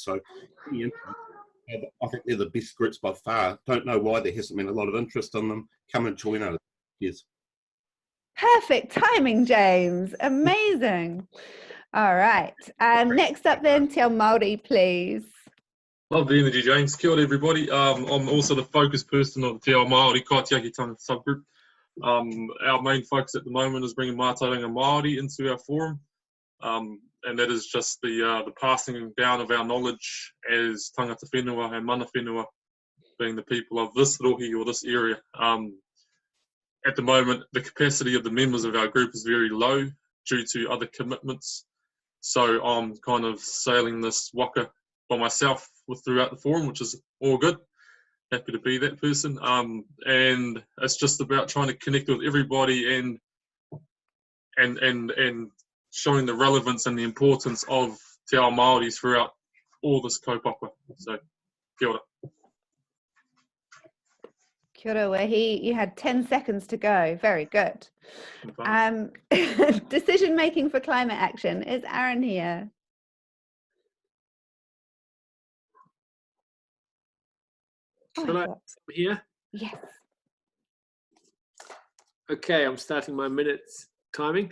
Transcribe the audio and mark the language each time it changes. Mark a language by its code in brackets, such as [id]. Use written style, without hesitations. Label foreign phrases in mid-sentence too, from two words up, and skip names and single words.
[en] So, I think they're the best groups by far. Don't know why there hasn't been a lot of interest in them. Come and join us. Yes. Perfect timing, James. Amazing. All right. Next up then, Te Ao Māori, please. Love the energy, James. [mi] Kia ora, [en] everybody. I'm also the focus person of the Te Ao Māori kaitiakitanga subgroup. Our main focus at the moment is bringing [mi] mātauranga Māori [en] into our forum. And that is just the passing down of our knowledge as [mi] tangata whenua [en] and [mi] mana whenua, [en] being the people of this rohi or this area. At the moment, the capacity of the members of our group is very low due to other commitments. So I'm kind of sailing this waka by myself throughout the forum, which is all good. Happy to be that person. And it's just about trying to connect with everybody and showing the relevance and the importance of [mi] Te Ao Māori [en] throughout all this kaupapa. [mi] So, kia ora. Kia ora, Wehi. [en] You had 10 seconds to go. Very good. Decision making for climate action. Is Aaron here? Shall I here? Yes. Okay, I'm starting my minutes timing.